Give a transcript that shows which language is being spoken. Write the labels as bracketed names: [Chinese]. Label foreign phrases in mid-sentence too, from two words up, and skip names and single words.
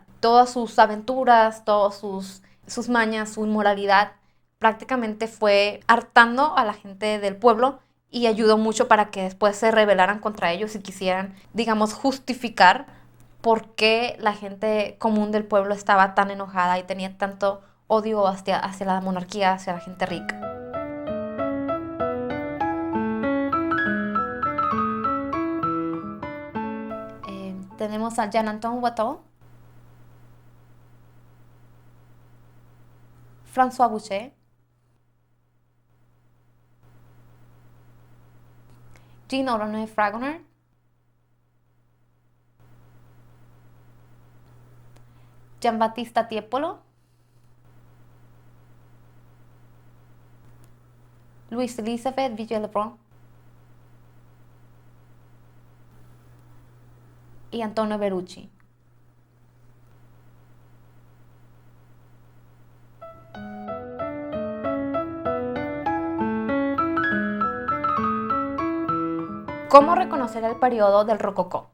[Spanish] Todas sus aventuras, todas sus mañas, su inmoralidad, prácticamente fue hartando a la gente del pueblo y ayudó mucho para que después se rebelaran contra ellos y quisieran, digamos, justificar por qué la gente común del pueblo estaba tan enojada y tenía tanto odio hacia la monarquía, hacia la gente rica. Tenemos a Jean-Antoine Watteau, François Boucher, Jean-Honoré Fragonard, Giambattista Tiepolo, Louise Elizabeth Vigée-Lebrun y Antonio Berucci. ¿Cómo reconocer el periodo del rococó?